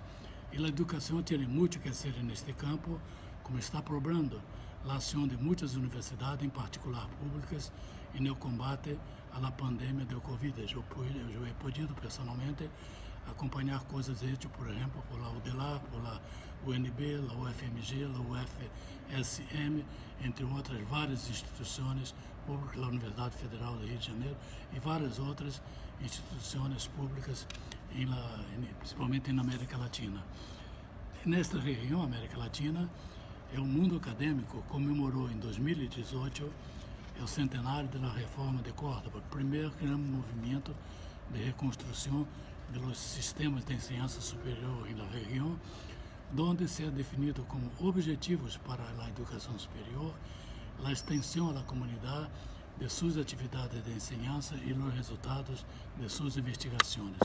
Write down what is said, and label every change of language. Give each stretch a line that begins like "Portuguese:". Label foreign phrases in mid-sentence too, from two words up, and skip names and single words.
Portuguese: E a educação tem muito que fazer neste campo, como está provando a ação de muitas universidades, em particular públicas, no combate à pandemia do Covid. Eu
Spanish: he podido
Portuguese: pessoalmente acompanhar coisas hechas, por exemplo,
Spanish: por la UDELAR, por la UNB, la UFMG, la UFSM,
Portuguese: entre outras várias instituições públicas, a Universidade Federal do Rio de Janeiro e várias outras instituições públicas, principalmente na América Latina. Nesta região, América Latina, o mundo acadêmico comemorou em 2018 o centenário da reforma de Córdoba, primeiro grande movimento de reconstrução dos sistemas de enseñanza superior na região, onde
Spanish: se ha definido
Portuguese: como objetivos para a educação superior a extensão à comunidade de suas atividades de enseñanza e os resultados de suas investigações.